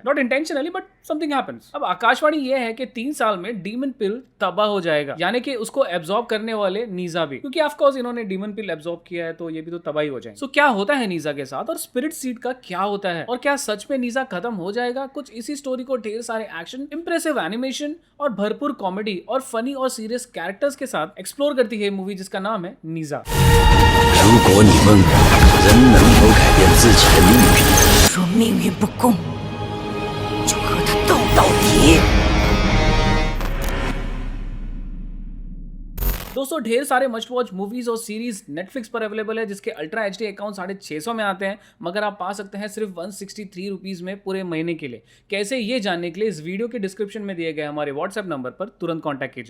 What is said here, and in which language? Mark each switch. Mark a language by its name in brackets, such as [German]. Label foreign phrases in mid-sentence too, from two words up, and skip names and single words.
[English] Not intentionally but something happens. [Hindi] अब आकाशवाणी ये है कि 3 साल में [English] demon pill [Hindi] तबाह हो जाएगा, यानी कि उसको एब्जॉर्ब करने वाले नीजा भी, क्योंकि [English] of course [Hindi] इन्होंने [English] demon pill [Hindi] एब्जॉर्ब किया है तो ये भी तो तबाही हो जाएंगे। सो क्या होता है नीजा के साथ और [English] spirit seed [Hindi] का क्या होता है, और क्या सच में नीजा खत्म हो जाएगा? कुछ इसी स्टोरी को ढेर सारे एक्शन, [English] impressive animation [Hindi] और भरपूर कॉमेडी और फनी और [English] serious characters [Hindi] के साथ एक्सप्लोर करती है मूवी जिसका नाम है नीजा। [Chinese] 如果你们人能否改变自己的命运，若命运不公，就和他斗到底。 [Hindi] दोस्तों ढेर सारे [English] must watch movies [Hindi] और सीरीज नेटफ्लिक्स पर अवेलेबल है, जिसके [English] ultra HD account [Hindi] 650 में आते हैं, मगर आप पा सकते हैं सिर्फ 163 रुपीज में पूरे महीने के लिए। कैसे, ये जानने के लिए इस वीडियो के डिस्क्रिप्शन में दिए गए हमारे [English] WhatsApp number [Hindi] पर तुरंत कॉन्टैक्ट कीजिए।